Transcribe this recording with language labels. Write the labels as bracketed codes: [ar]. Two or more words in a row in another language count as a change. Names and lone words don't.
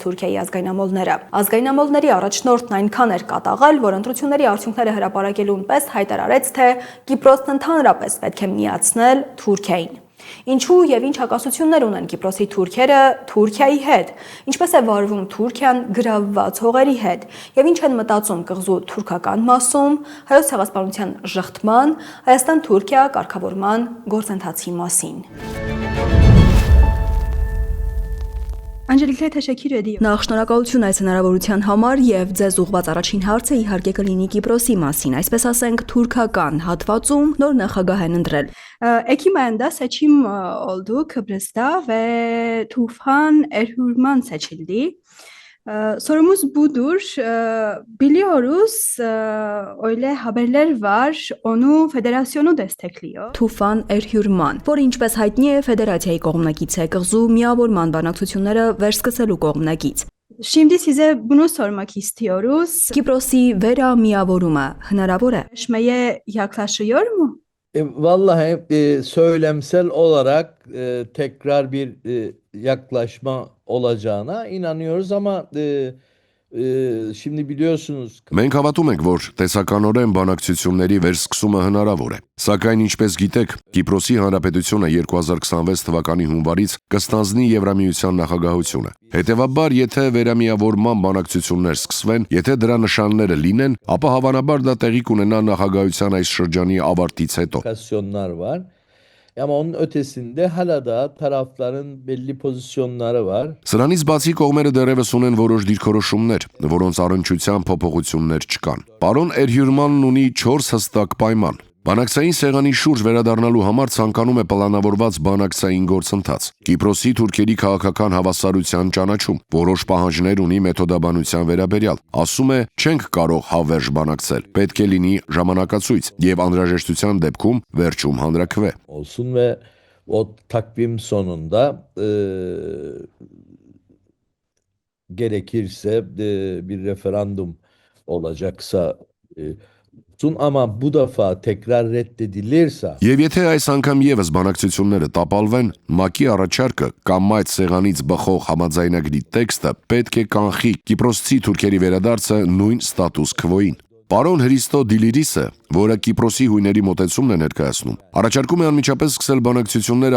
[hy] Թուրքիայի ազգայնամոլները։ Ազգայնամոլների առաջնորդն այնքան էր կատաղել, որ ընտրությունների արդյունքները հրապարակելուն պես հայտարարեց, թե Կիպրոսն ընդհանրապես պետք է միացնել Թուրքիային։ Ինչու եւ ինչ հակասություններ ունեն Կիպրոսի թուրքերը Թուրքիայի հետ, ինչպես է վարվում Թուրքիան գրավված հողերի հետ եւ ինչ են մտածում կղզու թուրքական մասում հայոց ցեղասպանության ժխտման, Հայաստան-Թուրքիա կարգավորման գործընթացի մասին։ Անջելիկա Թեշեքիրեդի Նախ շնորհակալություն այս հնարավորության համար եւ ձեզ ուղված առաջին հարցը իհարկե կլինի Կիպրոսի մասին, այսպես ասենք թուրքական հատվածում նոր նախագահ են ընտրել։ [tr] Ekim ayında seçim oldu Kıbrıs'ta ve Tufan Erhürman seçildi. Sorumuz budur. Biliyoruz öyle haberler var. Onu federasyonu destekliyor. Tufan Erhürman, [hy] որ ինչպես հայտնի է ֆեդերացիայի կողմնակից է կղզու միավորման բանակցությունները վերսկսելու կողմնակից։ [tr] Şimdi size bunu sormak istiyoruz. [hy] Kipros'i վերամիավորումը հնարավոր է։ [tr] Şmeye yaklaşıyor mu? Vallahi söylemsel olarak tekrar bir yaklaşma olacağına inanıyoruz ama şimdi biliyorsunuz [hy] Մենք հավատում ենք, որ տեսականորեն բանակցությունների վերսկսումը հնարավոր է։ Սակայն ինչպես գիտեք, Կիպրոսի Հանրապետությունը 2026 թվականի հունվարից կստանձնի Եվրամիության նախագահությունը։ Հետևաբար, եթե վերամիավորման բանակցություններ սկսվեն, եթե դրա նշանները լինեն, ապա հավանաբար դա տեղի կունենա նախագահության այս շրջանի ավարտից հետո։ [tr] var. Ama onun ötesinde hala da tarafların belli pozisyonları var. [hy] Սրանից բացի կողմերը դեռևս ունեն որոշ դիրքորոշումներ, որոնց առնչությամբ փոփոխություններ չկան։ Պարոն Էրհյուրմանն ունի 4 հստակ պայման։ Բանակցային սեղանի շուրջ վերադառնալու համար ցանկանում է պլանավորված բանակցային գործընթաց։ Կիպրոսի թուրքերի քաղաքական հավասարության ճանաչում, որոշ պահանջներ ունի մեթոդաբանության վերաբերյալ։ Ասում է, չենք կարող հավերժ բանակցել, պետք է լինի ժամանակացույց եւ անհրաժեշտության դեպքում վերջում հանրաքվե։ [tr] Olsun ve o takvim sonunda gerekirse bir referandum olacaksa ama bu defa tekrar reddedilirse [hy] Եվ եթե այս անգամ եւս բանակցությունները տապալվեն, ՄԱԿ-ի առաջարկը կամ այդ սեղանից բխող համաձայնագրի տեքստը պետք է կանխի Կիպրոսցի թուրքերի վերադարձը նույն ստատուս քվոին։ Պարոն Հրիստո Դիլիրիսը, որը Կիպրոսի հույների մոտեցումն է ներկայացնում, առաջարկում է անմիջապես սկսել բանակցությունները